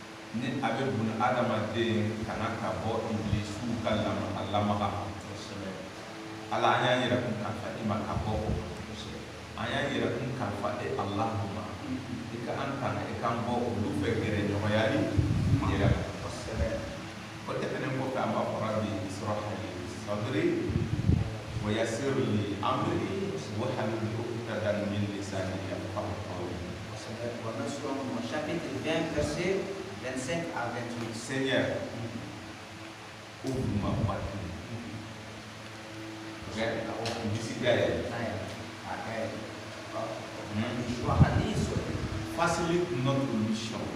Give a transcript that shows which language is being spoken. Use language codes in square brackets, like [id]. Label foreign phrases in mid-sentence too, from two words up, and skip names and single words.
[bm] ni abe bun adamaden kana ka bɔ iblisu ka lamaga ala an y'a yira kun kalifa i ma ka bɔ o an y'a yira kun kalifa e Allahuma i ka an tanga i k'an bɔ olu fɛ gɛrɛɲɔgɔnyali yɛrɛ kosɛbɛ o tɛmɛnen kɔfɛ an b'a fɔra bi [ar] اشرح لي صدري ويسر لي أمري واحلل عقدة من لساني يفقهوا قولي. [fr] Chapitre 20, verset 25 à 28. Seigneur, ouvre ma poitrine. Facilite notre mission.